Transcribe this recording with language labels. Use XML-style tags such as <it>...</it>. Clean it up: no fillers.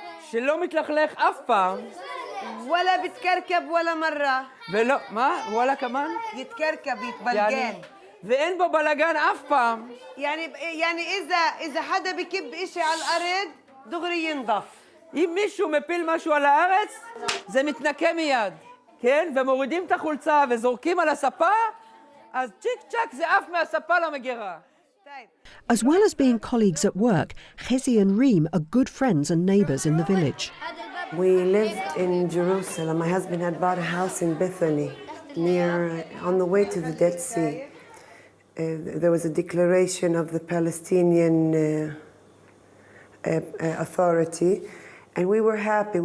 <he>שלא מתלכלך אף פעם</he> <ar>ولا بتكركب ولا مره</ar> <he>ולא מה? וואלה כמן?</he> <ar>يتكركب يتبلجن</ar> <he>ואין בו בלגן אף פעם.</he> <ar>يعني إذا حدا بكب إشي على الأرض دغري ينضف.</ar> <he>אם מישהו מפיל משהו על הארץ, זה מתנקה מיד. כן? ומורידים את החולצה וזורקים על הספה, אז צ'יק צ'ק זה עף מהספה למגירה.</he> <en>As well as being colleagues at work, Hezzi and Reem are good friends and neighbours in the village. We lived in Jerusalem. My husband had bought a house in Bethany, on the way to the Dead Sea. There was a declaration of the Palestinian Authority, and we were happy.</en>